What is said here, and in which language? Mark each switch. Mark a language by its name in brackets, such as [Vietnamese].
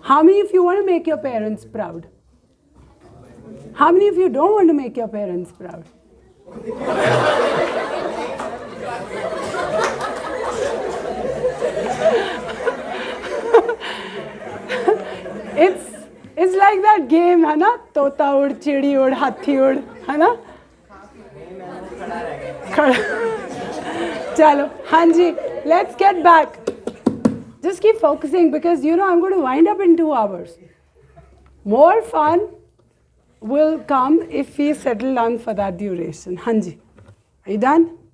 [English] How many of you want to make your parents proud? How many of you don't want to make your parents proud? It's like that game, [Hindi] है ना? तोता उड़, चिड़ी उड़, हाथी उड़, है ना? चलो, हाँ जी, [English] let's get back. Just keep focusing because you know I'm going to wind up in 2 hours. More fun will come if we settle down for that duration. Hanji, are you done?